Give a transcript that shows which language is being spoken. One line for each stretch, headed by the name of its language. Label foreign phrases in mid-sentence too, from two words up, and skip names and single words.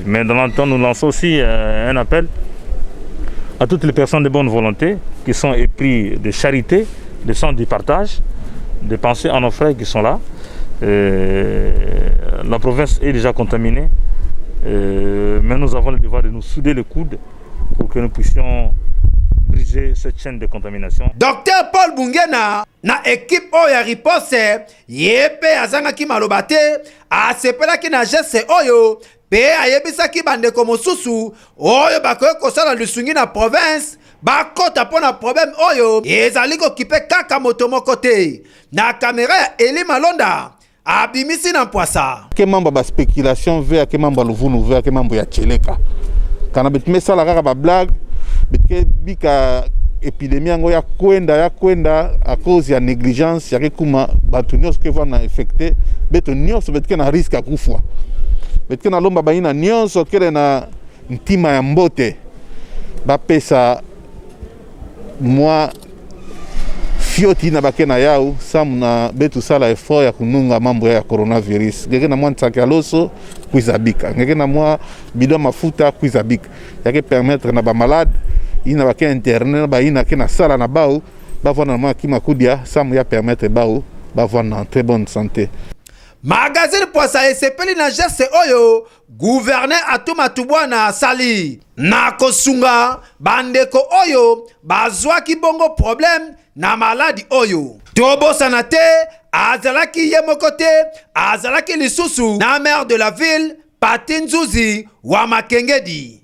French: Mais dans le temps, nous lançons aussi un appel à toutes les personnes de bonne volonté qui sont épris de charité, de sens du partage, de penser à nos frères qui sont là. La province est déjà contaminée, mais nous avons le devoir de nous souder le coude pour que nous puissions briser cette chaîne de contamination.
Lingala: Docteur Paul Bungena na équipe oyo ya riposte ye pe azangaki maloba te asepelaki na geste oyo pe ayebisaki bandeko mosusu oyo bakoki kosala lusungi na province bakota mpo na problème oyo ezali kokipe kaka moto moko te. Na kamera ya Eli Malonda abimisi na mpwasa
Kongo: ke mambo ba spéculation ve ke mambo luvunu ve ke mambo ya cheleka kana bitme sala kaka ba blague bitke bika epidemie yango ya kwenda
French: à cause
Kongo: ya négligence ya kuma batu nyonso ke vana affecté beto nyonso betke na risque ya kufwa betke na lomba baina nyonso kele na ntima ya mbote bapesa mwa fioti na bakena yao samu na betu sala effort ya kununga mambo ya coronavirus ngeke na mwa ntsaki aloso kuizabika ngeke na mwa bidon mafuta kuizabika yake permettre na ba malade ina bake internet ba ina ke na sala na bao bavona na mwa kima kudia samu ya permettre bao bavona
French: en très bonne santé.
Lingala: Magazine Pwasa esepeli na geste oyo gouverneur Atuma Tubwana sali na kosunga bandeko oyo bazwaki bongo problème na maladi oyo tobosana te azalaki ye moko te azalaki lisusu na
French: maire de la ville
Lingala: Pati Nzuzi wa Makengedi.